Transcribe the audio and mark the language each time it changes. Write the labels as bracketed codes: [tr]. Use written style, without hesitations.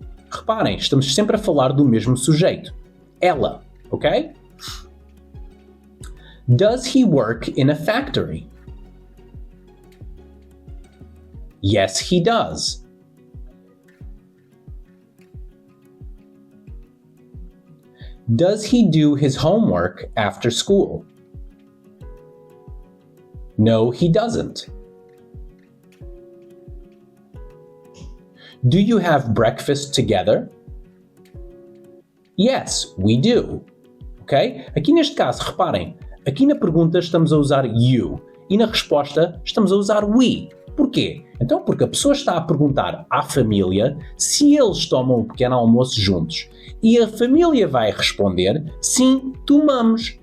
[pt] Reparem, estamos sempre a falar do mesmo sujeito. Ela, ok? [en] Does he work in a factory? Yes, he does. Does he do his homework after school? No, he doesn't. Do you have breakfast together? Yes, we do. Ok? [pt] Aqui neste caso, reparem, aqui na pergunta estamos a usar you e na resposta estamos a usar we. Porquê? Então, porque a pessoa está a perguntar à família se eles tomam o pequeno almoço juntos. E a família vai responder, sim, tomamos.